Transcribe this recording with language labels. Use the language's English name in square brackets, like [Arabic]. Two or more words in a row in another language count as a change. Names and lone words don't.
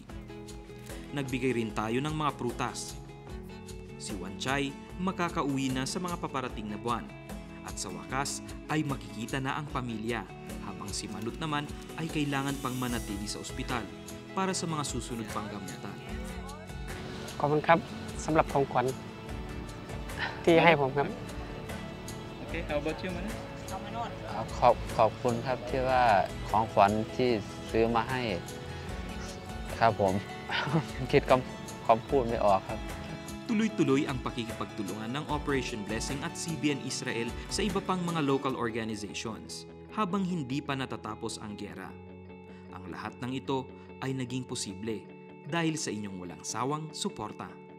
[Filipino] Nagbigay rin tayo ng mga prutas. Si Wanchay makakauwi na sa mga paparating na buwan. At sa wakas ay makikita na ang pamilya habang si Manut naman ay kailangan pang manatili sa ospital para sa mga susunod pang gamutan. [Thai] ขอบคุณครับสำหรับของขวัญที่ให้ผมครับ [English] Okay, how about you, Manas? [Thai] ขอบคุณครับที่ว่าของขวัญที่ซื้อมาให้ครับผม คิดคำพูดไม่ออกครับ [Filipino] Tuloy-tuloy ang pakikipagtulungan ng Operation Blessing at CBN Israel sa iba pang mga [English] local organizations [Filipino] habang hindi pa natatapos ang giyera. Ang lahat ng ito ay naging posible dahil sa inyong walang sawang suporta.